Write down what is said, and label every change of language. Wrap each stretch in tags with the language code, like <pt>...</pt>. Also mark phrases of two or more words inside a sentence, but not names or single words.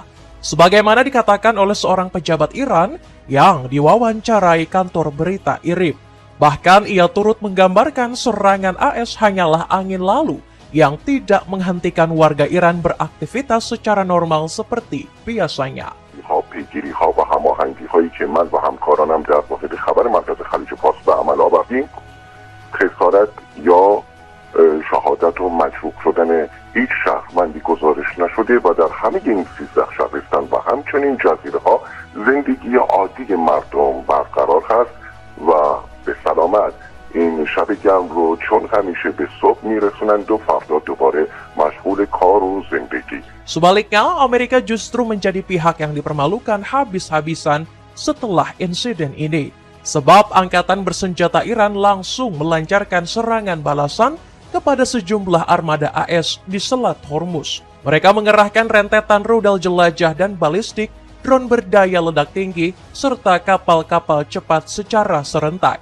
<id>Sebagaimana dikatakan oleh seorang pejabat Iran yang diwawancarai kantor berita IRIB. Bahkan ia turut menggambarkan serangan AS hanyalah angin lalu yang tidak menghentikan warga Iran beraktivitas secara normal seperti biasanya.</id> <fa>پیگیری‌ها و هماهنگی‌هایی که من و همکارانم در مورد خبر مرکز خلیج فارس به عمل آوردیم، خسارت یا شهادت و مجروح شدن هیچ شهروندی گزارش نشده و در همه این 13 شهرستان و همچنین جزیره ها زندگی عادی مردم برقرار هست و به سلامت این شب گرم رو چون همیشه به صبح میرسونند و فردا دوباره مشغول کار و زندگی.</fa> <id>Sebaliknya, Amerika justru menjadi pihak yang dipermalukan habis-habisan setelah insiden ini. Sebab angkatan bersenjata Iran langsung melancarkan serangan balasan kepada sejumlah armada AS di Selat Hormuz. Mereka mengerahkan rentetan rudal jelajah dan balistik, drone berdaya ledak tinggi, serta kapal-kapal cepat secara serentak.</id>